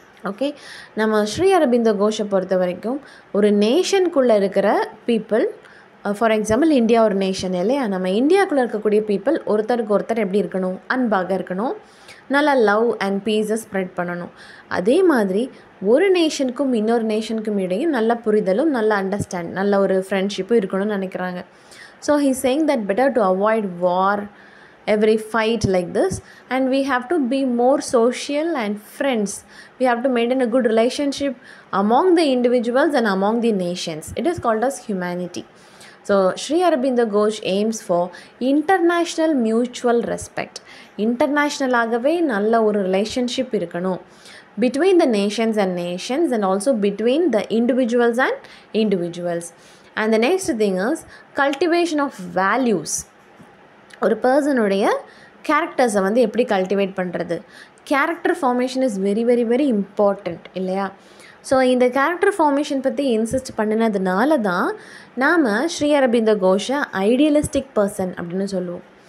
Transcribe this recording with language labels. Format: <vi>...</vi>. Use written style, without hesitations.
<ta>Okay, நம்ம ஸ்ரீ அரபிந்தோ கோஷை பொறுத்த வரைக்கும் ஒரு நேஷனுக்குள்ளே இருக்கிற பீப்புள், ஃபார் எக்ஸாம்பிள் இந்தியா ஒரு நேஷன் இல்லையா, நம்ம இந்தியாவுக்குள்ளே இருக்கக்கூடிய பீப்புள் ஒருத்தருக்கு ஒருத்தர் எப்படி இருக்கணும்? அன்பாக இருக்கணும், நல்லா லவ் அண்ட் பீஸை ஸ்ப்ரெட் பண்ணணும். அதே மாதிரி ஒரு நேஷனுக்கும் இன்னொரு நேஷனுக்கும் இடையே நல்ல புரிதலும் நல்ல அண்டர்ஸ்டாண்ட் நல்ல ஒரு ஃப்ரெண்ட்ஷிப்பும் இருக்கணும்னு நினைக்கிறாங்க.</ta> <en>So he saying that better to avoid war, every fight like this, and we have to be more social and friends. We have to maintain a good relationship among the individuals and among the nations. It is called as humanity. So Sri Aurobindo Ghosh aims for international mutual respect. International</en> <ta>ஆகவே நல்ல ஒரு relationship இருக்கணும்</ta> <en>between the nations and also between the individuals and individuals. And the next thing is cultivation of values.</en> <ta>ஒரு பர்சனுடைய கேரக்டர்ஸை வந்து எப்படி cultivate பண்ணுறது?</ta> <en>character formation is very very very important</en> <ta>இல்லையா? So இந்த கேரக்டர் ஃபார்மேஷன் பற்றி இன்சிஸ்ட் பண்ணினதுனால தான் நாம் ஸ்ரீ அரபிந்தோ கோஷை ஐடியலிஸ்டிக் பர்சன் அப்படின்னு சொல்லுவோம்.</ta>